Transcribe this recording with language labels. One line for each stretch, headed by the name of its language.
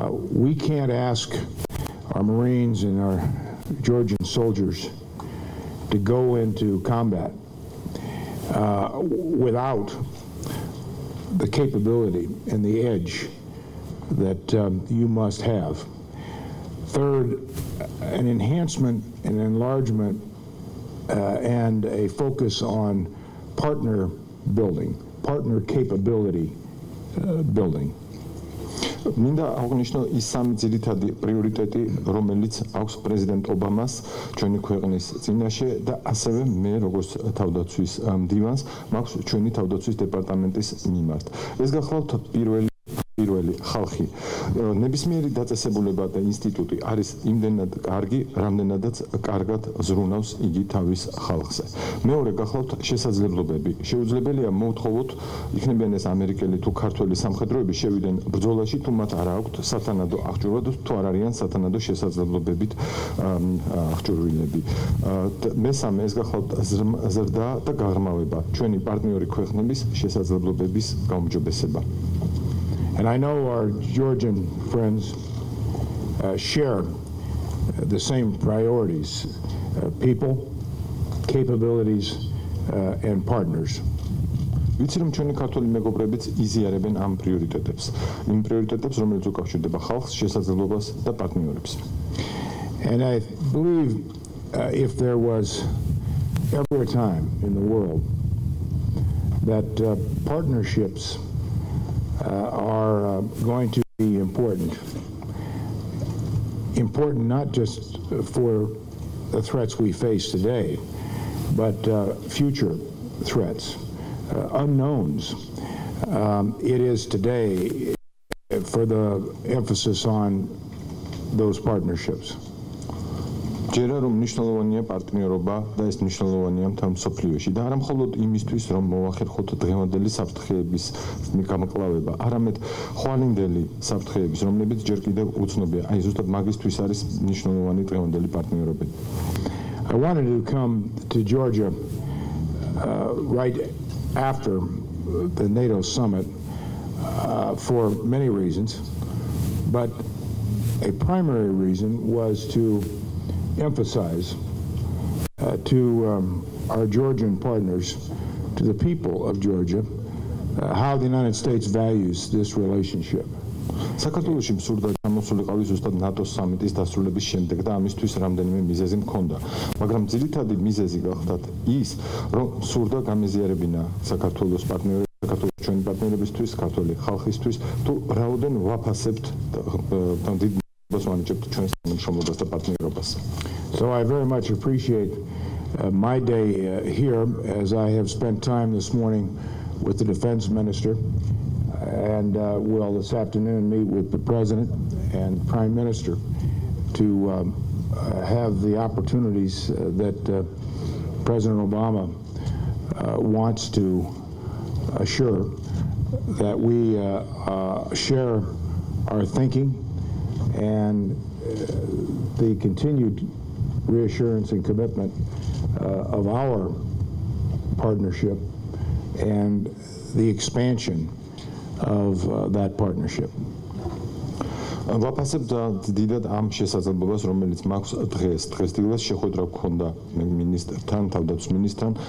English: We can't ask our Marines and our Georgian soldiers to go into combat without the capability and the edge that you must have. Third, an enhancement and enlargement and a focus on partner building, partner capability building.
Georgian: მინდა აღვნიშნო ის სამი ძირითადი პრიორიტეტი, რომელიც აქვს პრეზიდენტ ობამას ჩვენი ქვეყნის წინაშე და ასევე მე როგორც თავდაცვის მდივანს მაქვს ჩვენი თავდაცვის დეპარტამენტის მიმართ. ეს გახლავთ პირველი ხალხი. ნებისმიერი დაწესებულება და ინსტიტუტი არის იმდენად კარგი, რამდენადაც კარგად ზრუნავს იგი თავის ხალხზე. მეორე გახლავთ შესაძლებლობები. შეუძლებელია მოვთხოვოთ, იქნებიან ეს ამერიკელი თუ ქართველი სამხედროები შევიდნენ ბრძოლაში, თუ მათ არ აქვთ სათანადო აღჭურვა და თუ არ არიან სათანადო შესაძლებლობებით აღჭურვილები. მესამე ეს გახლავთ ზრდა და გაღრმავება, ჩვენი პარტნიორი ქვეყნების შესაძლებლობების გაუმჯობესება.
English: And I know our Georgian friends share the same priorities, people, capabilities, and partners.
Georgian: ვიცი რომ ჩვენი ქართველი მეგობრებიც იზიარებენ ამ პრიორიტეტებს. იმ პრიორიტეტებს, რომელიც უკავშირდება ხალხს, შესაძლებლობას და პარტნიორებს.
English: And I believe if there was ever a time in the world that partnerships are going to be important not just for the threats we face today, but future threats, unknowns. It is today for the emphasis on those partnerships.
Georgian: ჯერა რომ მნიშვნელოვანია პარტნიორობა და ეს მნიშვნელოვანია მთელ მსოფლიოში და არა მხოლოდ იმისთვის რომ მოახერხოთ დღევანდელი საფრთხეების გამკლავება, არამედ ხვალინდელი საფრთხეების, რომლებიც ჯერ კიდევ უცნობია. აი ზუსტად მაგისთვის არის მნიშვნელოვანი დღევანდელი პარტნიორობები.
English: I wanted to come to Georgia right after the NATO summit for many reasons, but a primary reason was to emphasize to our Georgian partners, to the people of Georgia, how the United States values this relationship.
Georgian: საქართველოში მსურდა გამოსულიყავი ზუსტად ნატოს სამიტის დასრულების შემდეგ და ამისთვის რამდენიმე მიზეზი მქონდა, მაგრამ ძირითადი მიზეზი გახლავთ ის, რომ მსურდა გამეზიარებინა საქართველოს პარტნიორები საქართველოს ჩვენი პარტნიორებისთვის, ქართული ხალხისთვის, თუ რაოდენ ვაფასებთ დიდ მადლობას ვანიჭებთ ჩვენს თანამშრომლობას და პარტნიორობას.
English: So I very much appreciate my day here, as I have spent time this morning with the defense minister, and will this afternoon meet with the president and prime minister to have the opportunities that President Obama wants to assure that we share our thinking and the continued reassurance and commitment of our partnership and the expansion of that partnership.
Georgian: ვაფასებ დიდად ამ შესაძლებლობას, რომელიც მაქვს დღესდილას შეხვედრა გქონდა მინისტრთან, თავდაცვის მინისტრთან.